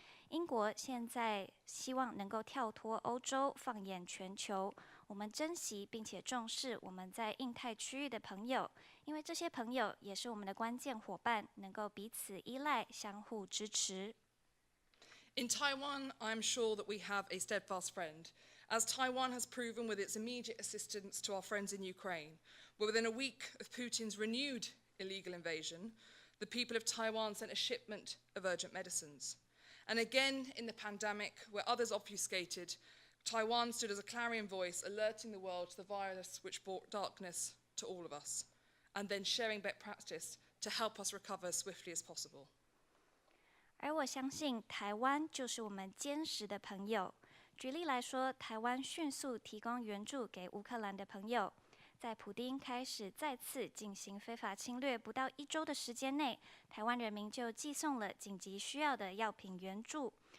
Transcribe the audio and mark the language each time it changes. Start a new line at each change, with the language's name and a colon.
Chinese: 英国现在希望能够跳脱欧洲，放眼全球。我们珍惜并且重视我们在印太区域的朋友，因为这些朋友也是我们的关键伙伴，能够彼此依赖，相互支持。
English: In Taiwan, I am sure that we have a steadfast friend, as Taiwan has proven with its immediate assistance to our friends in Ukraine, where within a week of Putin's renewed illegal invasion, the people of Taiwan sent a shipment of urgent medicines. And again, in the pandemic, where others obfuscated, Taiwan stood as a clarion voice, alerting the world to the virus which brought darkness to all of us, and then sharing best practice to help us recover as swiftly as possible.
Chinese: 而我相信台湾就是我们坚实的朋友。举例来说，台湾迅速提供援助给乌克兰的朋友，在普丁开始再次进行非法侵略不到1周的时间内，台湾人民就寄送了紧急需要的药品援助。